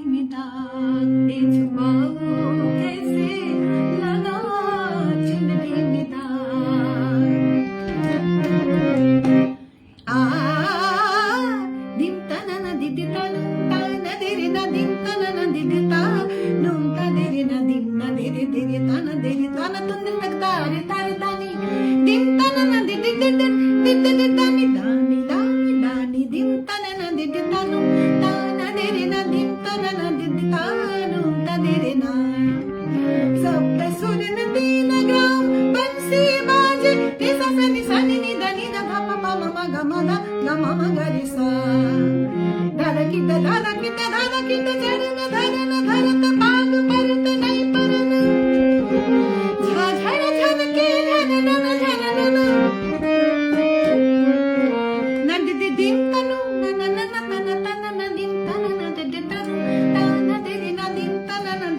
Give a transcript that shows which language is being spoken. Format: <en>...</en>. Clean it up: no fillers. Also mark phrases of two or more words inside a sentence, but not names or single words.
<hi>दाग ये छुपाऊं कैसे लगा चुनरी में दाग dim tanana didi tanum tana diri na dim tanana didi ta num ta diri na dim na diri diri tana tundin tagtare tare tani dim tanana didi didi didi dani dani dani dani dim tanana didi tanum tana diri na dim tanana didi tanum ta diri na सप्त सुर नदी नग्राम बंसी बाजे रे सा सा नि सा नि नि दा नि दा धा पा पा मा मा गा मा दा गा मा मा गा रे सा दादा की चरण धरन धरत पाग परत नहीं परन झाझर झन के झन झन नद दि दिम तनु नन नन तन तन न दिम तन न दि दि तनु तन दि दि न दिम तन न दि</hi>